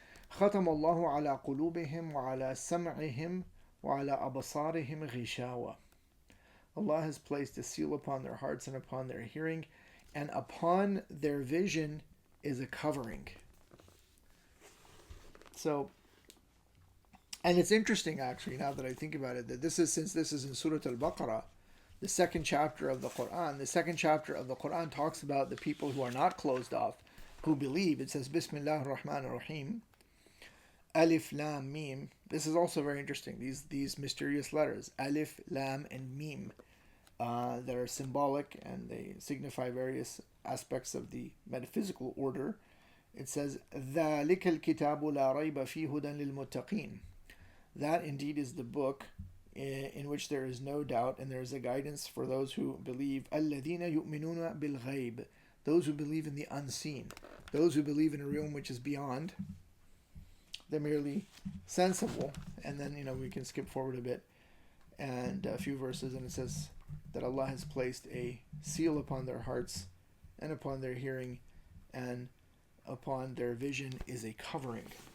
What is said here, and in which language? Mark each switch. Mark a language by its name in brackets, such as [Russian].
[Arabic] ختم الله على قلوبهم وعلى سمعهم وعلى أبصارهم غشاوة. [English] Allah has placed a seal upon their hearts and upon their hearing, and upon their vision is a covering. So, and it's interesting actually, now that I think about it, that since this is in Surah Al-Baqarah, the second chapter of the Quran talks about the people who are not closed off, who believe. It says, [Arabic] Bismillah ar-Rahman ar-Rahim. [English] Alif, Lam, Mim. This is also very interesting. These mysterious letters, Alif, Lam, and Mim, that are symbolic and they signify various aspects of the metaphysical order. [Arabic] It says, ذَلِكَ الْكِتَابُ لَا رَيْبَ فِيهِ هُدًى لِلْمُتَّقِينَ. [English] That indeed is the book in which there is no doubt and there is a guidance for those who believe. [Arabic] الَّذِينَ يُؤْمِنُونَ بِالْغَيْبِ. [English] Those who believe in the unseen. Those who believe in a realm which is beyond. They're merely sensible. And then, we can skip forward a bit and a few verses, and it says that Allah has placed a seal upon their hearts and upon their hearing, and upon their vision is a covering.